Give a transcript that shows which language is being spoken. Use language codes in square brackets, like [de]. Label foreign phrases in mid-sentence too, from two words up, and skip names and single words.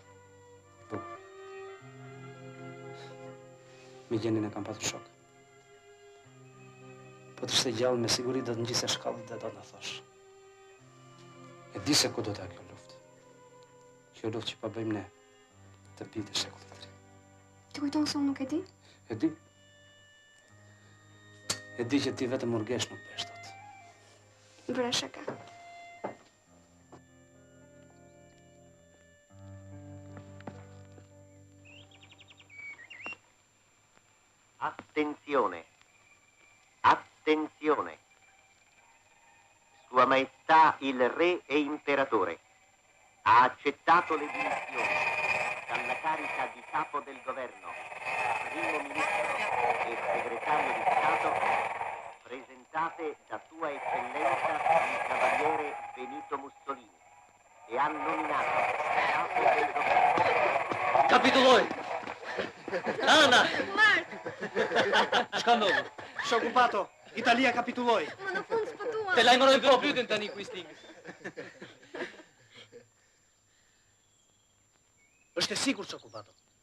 [sq] Migjenin e kam patur shok. Po të shte gjallë me siguri do të ngjise shkallët dhe do të në thosh. E di se ku do ta kjo luftë. Kjo luftë që pa bëjmë ne, të bijtë e shekullit të ri. Të kujton se unë nuk e di? E di. E di që ti vetëm murgesh nuk bësh dot. Bëra shaka. [it] Attenzione, attenzione. Sua Maestà il Re e Imperatore ha accettato le dimissioni dalla carica di capo del governo, primo ministro e segretario di Stato, presentate da Sua Eccellenza il Cavaliere Benito Mussolini e ha nominato capo del governo. [sq] Kapituloj! Ana! Çka ndodhi? Shokupato, Italia kapituloi. Më në fund s'pëtuam. Te lajmëroj popytin tani Quisling. Është e sigurt Shokupato.